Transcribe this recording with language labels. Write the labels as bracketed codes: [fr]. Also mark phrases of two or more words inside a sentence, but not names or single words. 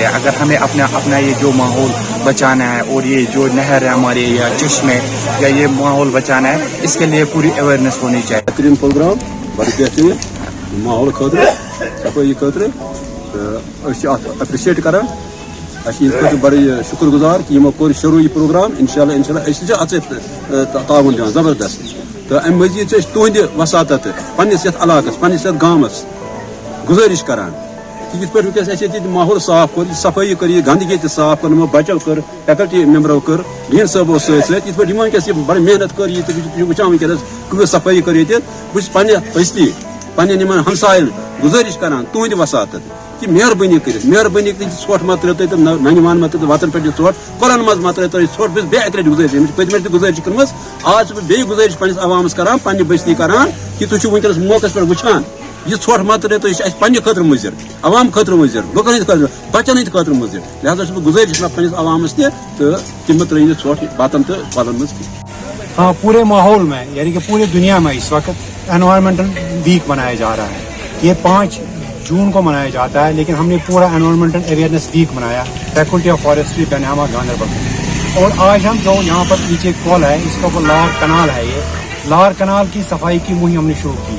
[ur] اگر ہمیں اپنا یہ جو ماحول بچانا ہے اور یہ جو نہر ہے ہمارے یا چشمے یا یہ ماحول بچانا ہے، اس کے لیے پوری اویئرنیس ہونی چاہیے۔ [ks] بہترین پروگرام بڑی بہترین ماحول خاطر صفائی خاطر اپریشیٹ کران، بڑے شکر گزار کہ یمو کور شروع یہ پروگرام، انشاءاللہ اتھ تعاون دان زبردست، تو ام مزید تہند وساطت پنس یتھ علاقس پنس یتھ گامس گزارش کران کہ یت پہ ماحول صاف کر، صفائی کر، گندگی تہ صاف کر، بچو کر، فیکلٹی ممبرو کر، ڈین صٲبو ست یت پہ ونکس بڑی محنت کر، یہ وچان ونکس کۭژ صفائی کر یت بہت پنہ پستی پنن ہمسائن گزارش کران تہند وساطت کہ مہربانی کر ژھۄٹھ مت ترٛٲیِو تُہۍ ننہِ وان مت ترٛٲیِو وتن پٮ۪ٹھ یہِ ژھۄٹھ قۄرن منٛز مت ترٛٲیِو تُہۍ ژھۄٹھ بہٕ چھُس بیٚیہِ اکہِ لٹہِ گُزٲرِش پٔتمہِ لٹہِ تہِ گُزٲرِش کٔرمٕژ، آز چھُس بہٕ بیٚیہِ گُزٲرِش پننِس عوامس کران، پننہِ بستی کران کہ تُہۍ چھِو ونکیٚنس موقعس پٮ۪ٹھ وٕچھان یہ ژھۄٹھ مت ترٛٲیِو تُہۍ، یہِ چھُ اَسہِ پننہِ خٲطرٕ مُضِر، عوام خٲطرٕ مُضِر، لُکن ہٕنٛدِ خٲطرٕ، بچن ہٕنٛدِ خٲطرٕ مُضِر، لہذا چھُس بہٕ گُزٲرِش کران پننِس عوامس تہِ تہٕ تِم ترٛٲیِو نہٕ ژھۄٹھ وتن تہٕ کۄلن منٛز کینٛہہ۔ [ur] ہاں، پورے ماحول میں یعنی کہ پوری دنیا میں اس وقت [en] environmental week [ur] منایا جا رہا ہے۔ یہ 5 جون کو منایا جاتا ہے، لیکن ہم نے پورا [en] environmental awareness week [ur] منایا فیکلٹی آف فارسٹری بنیامہ گاندربل میں، اور آج ہم جو یہاں پر پیچھے کول ہے اس کا وہ لار کنال ہے، یہ لار کنال کی صفائی کی مہم ہم نے شروع کی۔